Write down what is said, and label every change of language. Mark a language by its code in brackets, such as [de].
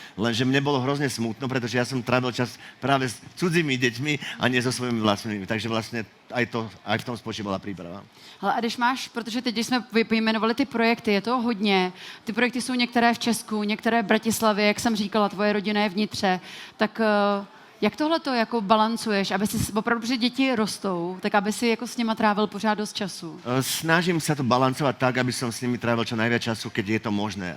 [sk] Lenže mne bolo hrozne smutno, pretože ja som trávil čas práve s cudzými deťmi a nie so svojimi vlastnými. Takže vlastne aj v tom spočívala príprava. [cs] Hele, a když máš, protože teď, když jsme vyjmenovali ty projekty, je to hodně. Ty projekty jsou některé v Česku, některé v Bratislavě, jak jsem říkala, tvoje rodina je vnitře. Tak jak tohle to jako balancuješ, aby si opravdu, že děti rostou, tak aby si jako s nima trávil pořád dost času? [sk] Snažím sa to balancovať tak, aby som s nimi trávil čo najviac času, keď je to možné.